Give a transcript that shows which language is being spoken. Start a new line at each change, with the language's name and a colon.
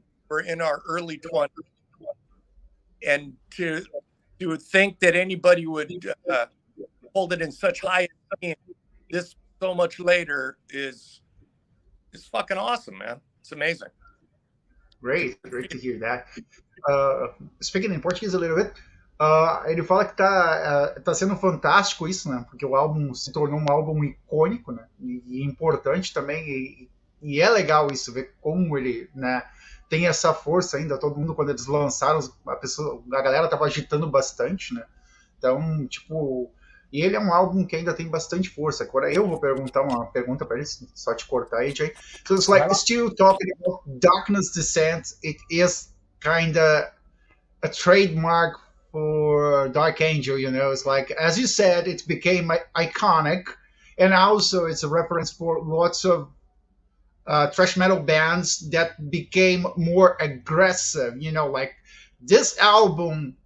English: We're in our early 20s. And to think that anybody would hold it in such high esteem this so much later is fucking awesome, man. It's amazing. Great to hear that.
Portuguese: Speaking in Portuguese a little bit, ele fala que tá sendo fantástico isso, né? Porque o álbum se tornou um álbum icônico, né? E importante também, e é legal isso, ver como ele, né, tem essa força ainda. Todo mundo, quando eles lançaram, a galera tava agitando bastante, né? Então, tipo, e ele é um álbum que ainda tem bastante força. Agora eu vou perguntar uma pergunta para ele, só te cortar aí, Jay.
English: So it's like, still talking about Darkness Descent, it is kind of a trademark for Dark Angel, you know. It's like, as you said, it became iconic, and also it's a reference for lots of thrash metal bands that became more aggressive, you know, like this album.